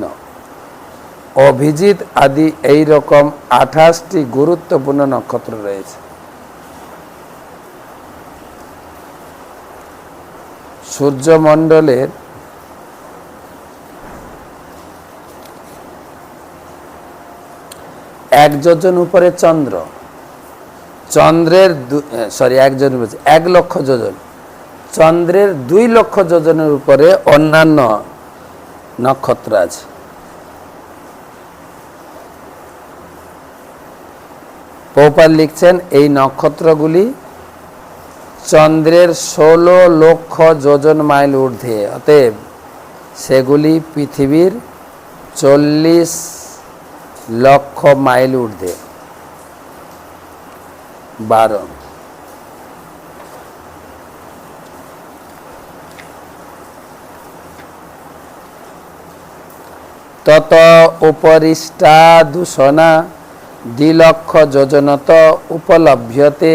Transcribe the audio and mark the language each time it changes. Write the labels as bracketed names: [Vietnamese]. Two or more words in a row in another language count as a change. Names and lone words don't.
[Bangla] অভিজিত আদি এই রকম 28টি গুরুত্বপূর্ণ নক্ষত্র রয়েছে। সূর্যমণ্ডলের এক যোজন উপরে চন্দ্র চন্দ্রের 1 লক্ষ যোজন চন্দ্রের 2 লক্ষ যোজনের উপরে অন্যান্য নক্ষত্র আছে। প্রভুপাদ লিখছেন এই নক্ষত্রগুলি চন্দ্রের 16 লক্ষ যোজন মাইল ঊর্ধ্বে। অতএব সেগুলি পৃথিবীর 40 লক্ষ মাইল ঊর্ধ্বে। [Sanskrit] 12 तत उपरिष्टादुषणा 2 लक्ष योजनत उपलभ्यते